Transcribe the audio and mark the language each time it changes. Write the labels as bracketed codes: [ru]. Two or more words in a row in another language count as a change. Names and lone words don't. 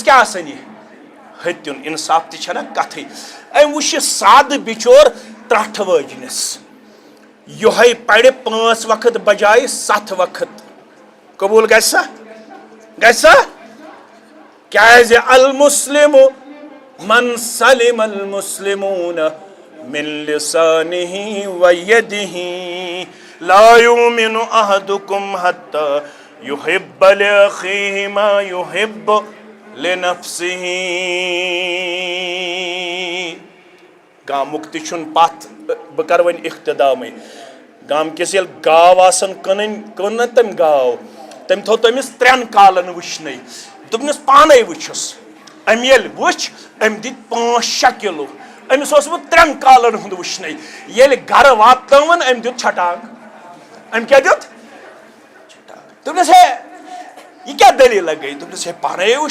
[ks] کیٛاہ آسان یہِ ہتیُن انصاف تہِ چھےٚ نا کتھٕے أمۍ وٕچھِ سادٕ بِچور ترٛٹھ وٲجنِس یِہوٚے پرِ 5 وقت بجایہِ 7 وقت قبوٗل گژھِ سا گژھِ سا کیٛازِ [ar] المسلم من سلم المسلمون من لسانه ويده لا يؤمن أحدكم حتى يحب لأخيه ما يحب لنفسه [ks] گامُک تہِ چھُنہٕ پتھ بہٕ کر وۄنۍ اختِدامٕے گام کِس ییٚلہِ گاو آسان کٕنٕنۍ کٕن نہ تٔمۍ گاو تٔمۍ تھوٚو تٔمِس 3 کالن وٕچھنَے دوٚپنَس پانے وٕچھُس أمۍ ییٚلہِ وٕچھ أمۍ دِتۍ 5-6 کِلوٗ أمِس اوس وۄنۍ 3 کالن ہُنٛد وٕچھنَے ییٚلہِ گرٕ واتنٲوٕن أمۍ دیُت چھٹانگ أمۍ کیٛاہ دیُت دوٚپنَس ہے یہِ کیٛاہ دٔلیٖلہ گٔے دوٚپنَس ہے پانے